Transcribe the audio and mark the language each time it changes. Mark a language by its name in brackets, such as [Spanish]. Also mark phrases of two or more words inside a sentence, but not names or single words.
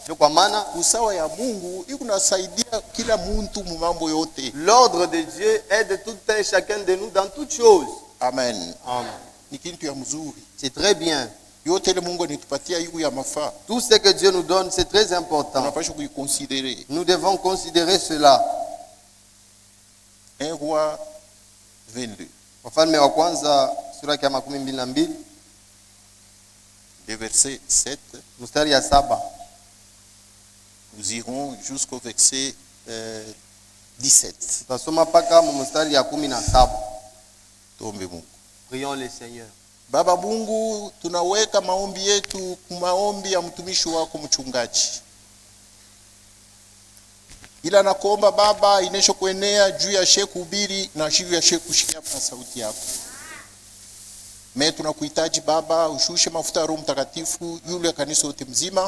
[French] l'ordre de Dieu aide tout un chacun de nous dans toutes choses. Amen. Amen. C'est très bien. Tout ce que Dieu nous donne, c'est très important. Nous devons considérer cela. 1 Roi 22. [Swahili] Wafalme wa kwanza sura ya 22. [French] Le verset 7. [Swahili] Mstari ya 7. [French] Nous irons jusqu'au verset 17. [Swahili] Tutasoma mpaka mstari ya 17. Tuombe Mungu. [French] Prions le Seigneur. [Swahili] Baba Mungu, tunaweka maombi yetu maombi ya mtumishi wako mchungaji. Ila nakuomba Baba, inesho kuenea juu ya sheku ubiri na juu ya sheku kushikia na sauti yako. Tunakuhitaji Baba, ushushe mafuta ya Roho Mtakatifu yule kanisa yote mzima.